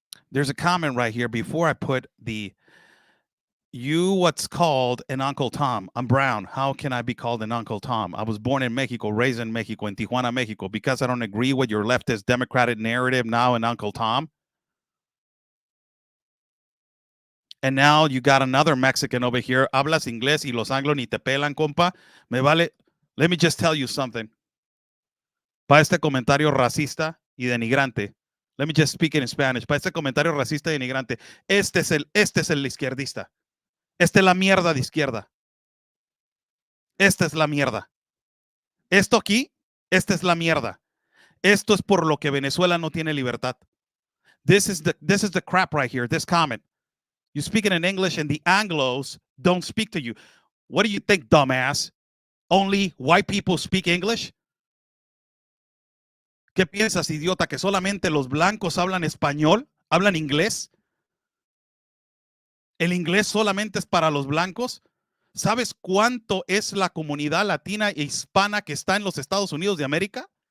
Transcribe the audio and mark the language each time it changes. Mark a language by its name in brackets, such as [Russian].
[English] There's a comment right here before I put what's called an Uncle Tom. I'm brown. How can I be called an Uncle Tom? I was born in Mexico, raised in Mexico, in Tijuana, Mexico. Because I don't agree with your leftist democratic narrative, now an Uncle Tom. And now you got another Mexican over here. [Spanish] Hablas inglés y los anglos ni te pelan, compa. Me vale. [English] Let me just tell you something. [Spanish] Para este comentario racista y denigrante. [English] Let me just speak it in Spanish. [Spanish] Para este comentario racista y denigrante. Este es el izquierdista. Esta es la mierda de izquierda. Esta es la mierda. Esto aquí, esta es la mierda. Esto es por lo que Venezuela no tiene libertad. [English] This is the crap right here, this comment. You speak it in English and the Anglos don't speak to you. What do you think, dumbass? Only white people speak English? [Spanish] ¿Qué piensas, idiota, que solamente los blancos hablan español? ¿Hablan inglés? ¿El inglés solamente es para los blancos? ¿Sabes cuánto es la comunidad latina e hispana que está en los Estados Unidos de América?